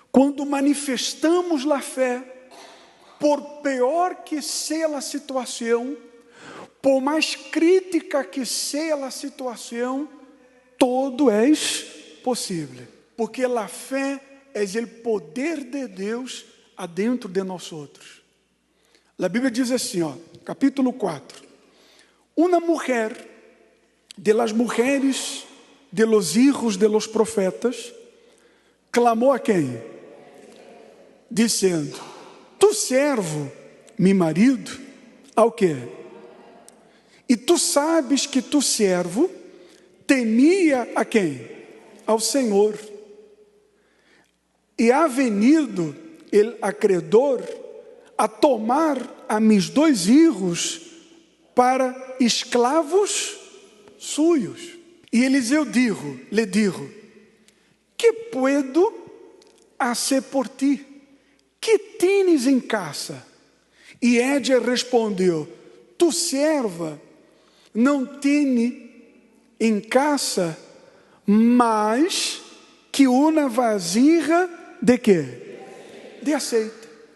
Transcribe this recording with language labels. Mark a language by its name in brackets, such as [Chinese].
[Portuguese] quando manifestamos a fé, por pior que seja a situação, por mais crítica que seja a situação, todo é possível. Porque a fé é o poder de Deus adentro de nós outros. A Bíblia diz assim, capítulo 4. Uma mulher, [Spanish] de las mujeres de los hijos de los profetas, [Portuguese] clamou a quem? Dizendo: tu servo, meu marido, ao quê? E tu sabes que tu servo temia a quem? Ao Senhor. [Spanish] E ha venido el acreedor a tomar a mis 2 hijos para escravos suyos. E Eliseu lhe dijo: que puedo hacer por ti? Que tienes em casa? [Portuguese] E Édia respondeu: tu serva não tem em casa mais que uma vasilha de quê? De azeite.